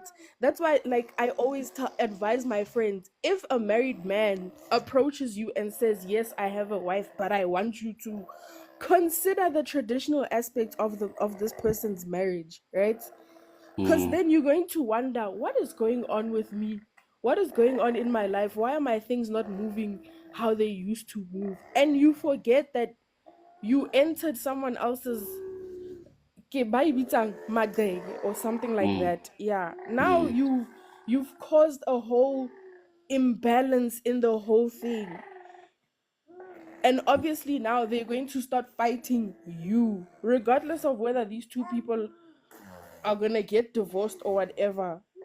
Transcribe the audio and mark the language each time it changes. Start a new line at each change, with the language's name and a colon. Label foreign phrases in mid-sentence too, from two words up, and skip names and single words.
English: That's why, like, I always advise my friends, if a married man approaches you and says, yes, I have a wife, but I want you to consider the traditional aspect of this person's marriage, right? Because then you're going to wonder, what is going on with me? What is going on in my life? Why are my things not moving how they used to move? And you forget that you entered someone else's
Tswana: ke ba e bitsang magege
English: or something like that. Yeah. Now you've caused a whole imbalance in the whole thing. And obviously now they're going to start fighting you, regardless of whether these two people are gonna get divorced or whatever.